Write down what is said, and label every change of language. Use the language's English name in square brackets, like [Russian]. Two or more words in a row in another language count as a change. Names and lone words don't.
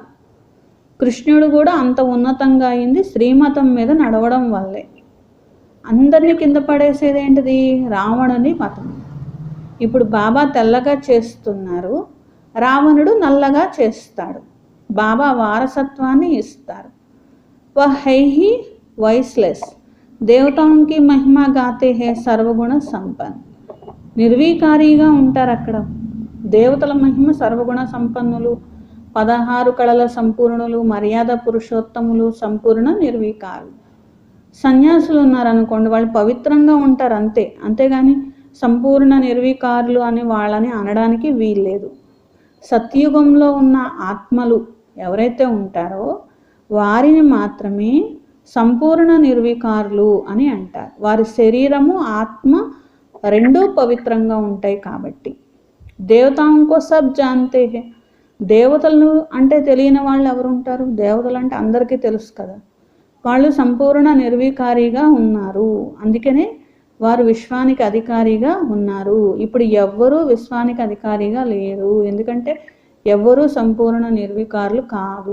[Telugu] కృష్ణుడు కూడా అంత ఉన్నతంగా అయింది శ్రీమతం మీద నడవడం వల్లే. అందరినీ కింద పడేసేది ఏంటిది, రావణుని మతం. ఇప్పుడు బాబా తెల్లగా చేస్తున్నారు, రావణుడు నల్లగా చేస్తాడు. బాబా వారసత్వాన్ని ఇస్తారు. [Hindi] वह है ही वाइसलेस, देवताओं की महिमा गाते हैं सर्वगुण संपन्न. [Telugu] నిర్వీకారిగా ఉంటారు అక్కడ. దేవతల మహిమ సర్వగుణ సంపన్నులు, 16 కళల సంపూర్ణులు, మర్యాద పురుషోత్తములు, సంపూర్ణ నిర్వికారులు. సన్యాసులు ఉన్నారనుకోండి, వాళ్ళు పవిత్రంగా ఉంటారు అంతే, అంతేగాని సంపూర్ణ నిర్వికారులు అని వాళ్ళని అనడానికి వీల్లేదు. సత్యుగంలో ఉన్న ఆత్మలు ఎవరైతే ఉంటారో వారిని మాత్రమే సంపూర్ణ నిర్వికారులు అని అంటారు. వారి శరీరము ఆత్మ రెండూ పవిత్రంగా ఉంటాయి కాబట్టి. [Hindi] देवताओं को सब जानते हैं. [Telugu] దేవతలు అంటే తెలియని వాళ్ళు ఎవరు ఉంటారు? దేవతలు అంటే అందరికీ తెలుసు కదా. వాళ్ళు సంపూర్ణ నిర్వికారిగా ఉన్నారు, అందుకనే వారు విశ్వానికి అధికారిగా ఉన్నారు. ఇప్పుడు ఎవ్వరూ విశ్వానికి అధికారిగా లేరు, ఎందుకంటే ఎవ్వరూ సంపూర్ణ నిర్వికారులు కాదు.